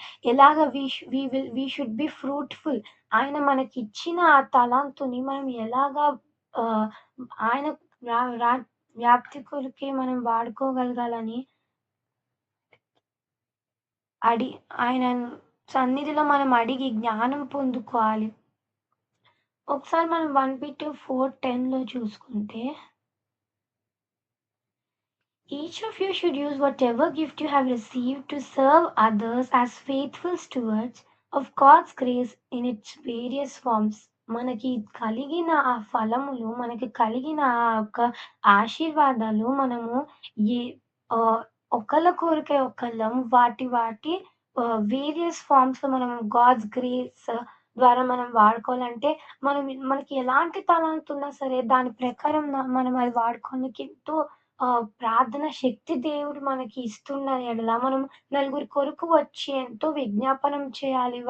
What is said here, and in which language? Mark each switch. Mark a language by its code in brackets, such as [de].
[te] ఎలాగ [en] We should be fruitful. [te] ఆయన మనకిచ్చిన ఆ తలాంతుని మనం ఎలాగా ఆహ్, ఆయన రా రా వ్యాప్తి కొరకే మనం వాడుకోగలగాలని అడి ఆయన సన్నిధిలో మనం అడిగి జ్ఞానం పొందుకోవాలి. ఒకసారి మనం 1 పీటర్ 4:10లో చూసుకుంటే, [en] each of you should use whatever gift you have received to serve others as faithful stewards of God's grace in its various forms. [te] మనకి కలిగిన ఆ ఫలములు, మనకి కలిగిన ఆ యొక్క ఆశీర్వాదాలు మనము ఏ ఆహ్, ఒకళ్ళ కొరకే ఒకళ్ళం వాటి వేరియస్ ఫార్మ్స్‌లో మనం గాడ్స్ గ్రేస్ ద్వారా మనం వాడుకోవాలంటే, మనకి ఎలాంటి తలాంత్ ఉన్నా సరే దాని ప్రకారం మనం అది వాడుకోనికి ఎంతో ప్రార్థన శక్తి దేవుడు మనకి ఇస్తున్న యెడల, మనం నలుగురి కొరకు వచ్చి ఎంతో విజ్ఞాపనం చేయాలి.